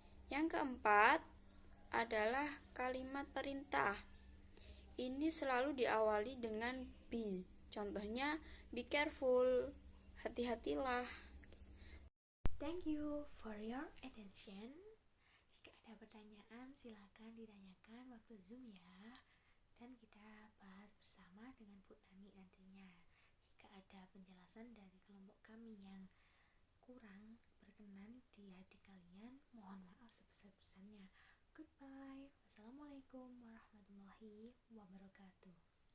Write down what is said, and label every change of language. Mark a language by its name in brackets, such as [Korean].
[Indonesian] Yang keempat adalah kalimat perintah. Ini selalu diawali dengan be. Contohnya, [English] be careful, [Indonesian] hati-hatilah. [English] Thank you for your attention. [Indonesian] Jika ada pertanyaan, silakan ditanyakan waktu Zoom ya. Dan kita bahas bersama dengan Bu Tani nantinya. Jika ada penjelasan dari kelompok kami yang kurang berkenan di hati kalian, mohon maaf sebesar-besarnya. Goodbye. Wassalamualaikum warahmatullahi wabarakatuh.